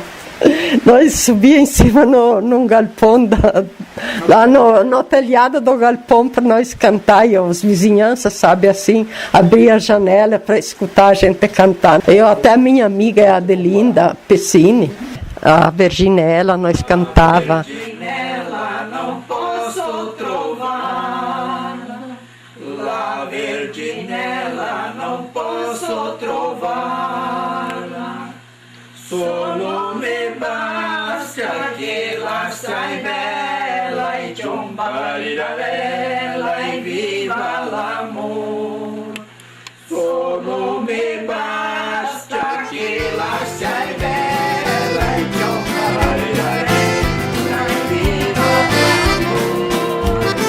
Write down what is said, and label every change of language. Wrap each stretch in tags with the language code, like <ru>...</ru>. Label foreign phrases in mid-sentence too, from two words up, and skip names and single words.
<pt>Nós subíamos em cima num galpão, lá no telhado do galpão para nós cantar, e as vizinhanças, sabe, assim, abria a janela para escutar a gente cantar. Até a minha amiga Adelinda Pessini, a Virginella, nós cantava.</pt> <vec>Virginella, não posso trovar, la Virginella, não posso trovar, solo me basta che la stai bella e ciombarirarella e viva l'amor, solo me basta che la stai bella e ciombarirarella e viva l'amor.</vec>